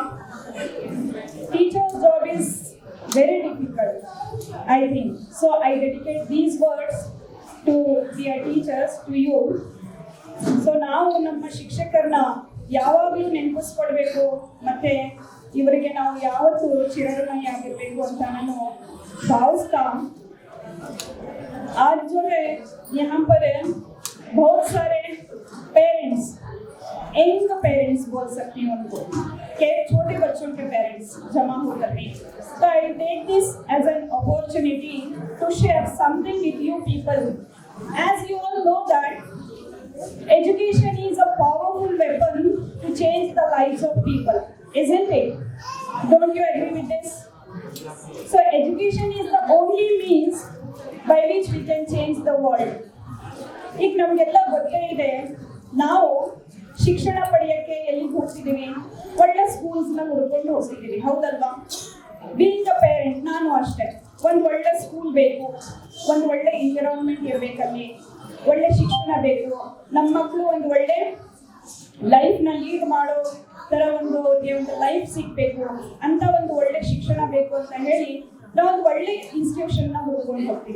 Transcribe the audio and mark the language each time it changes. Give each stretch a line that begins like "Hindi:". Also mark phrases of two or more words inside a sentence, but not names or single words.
English: Teachers job is very difficult, I think. So I dedicate these words to dear teachers, to you.
Kannada: ಸೊ ನಾವು ನಮ್ಮ ಶಿಕ್ಷಕರನ್ನ ಯಾವಾಗಲೂ ನೆನಪಿಸ್ಕೊಳ್ಬೇಕು, ಮತ್ತೆ ಇವರಿಗೆ ನಾವು ಯಾವತ್ತೂ ಚಿರಋಣಿ ಆಗಿರಬೇಕು ಅಂತ ನಾನು ಭಾವಿಸ್ತಾ,
Hindi: आज जो है यहाँ पर बहुत सारे पेरेंट्स,
English: young parents
Hindi: बोल सकती हूँ उनको, के छोटे बच्चों के पेरेंट्स जमा होकर हैं.
English: So I take this as an opportunity to share something with you people. As you all know that education is a powerful weapon to change the lives of people, isn't it? Don't you agree with this? So education is the only means by which we can change the world.
Kannada: ಈಗ ನಮಗೆಲ್ಲ ಗೊತ್ತೇ ಇದೆ, ನಾವು ಶಿಕ್ಷಣ ಪಡೆಯೋಕ್ಕೆ ಎಲ್ಲಿಗೆ ಹೋಗ್ತಿದ್ದೀವಿ, ಒಳ್ಳೆ ಸ್ಕೂಲ್ಸ್ನ ಹುಡ್ಕೊಂಡು ಹೋಗ್ತಿದ್ದೀವಿ, ಹೌದಲ್ವಾ?
English: being a parent
Kannada: ನಾನು ಅಷ್ಟೇ, ಒಂದು ಒಳ್ಳೆ ಸ್ಕೂಲ್ ಬೇಕು, ಒಂದು ಒಳ್ಳೆ ಎನ್ವಿರಾನ್ಮೆಂಟ್ ಇರಬೇಕಲ್ಲಿ, ಒಳ್ಳೆ ಶಿಕ್ಷಣ ಬೇಕು, ನಮ್ಮ ಮಕ್ಕಳು ಒಂದು ಒಳ್ಳೆ ಲೈಫ್ನ ಲೀಡ್ ಮಾಡೋ ಥರ ಒಂದು ಲೈಫ್ ಸಿಗಬೇಕು ಅಂತ ಒಂದು ಒಳ್ಳೆ ಶಿಕ್ಷಣ ಬೇಕು ಅಂತ ಹೇಳಿ ನಾವು ಒಂದು ಒಳ್ಳೆ ಇನ್ಸ್ಟಿಟ್ಯೂಷನ್ನ ಹುಡ್ಕೊಂಡು ಹೋಗ್ತೀವಿ.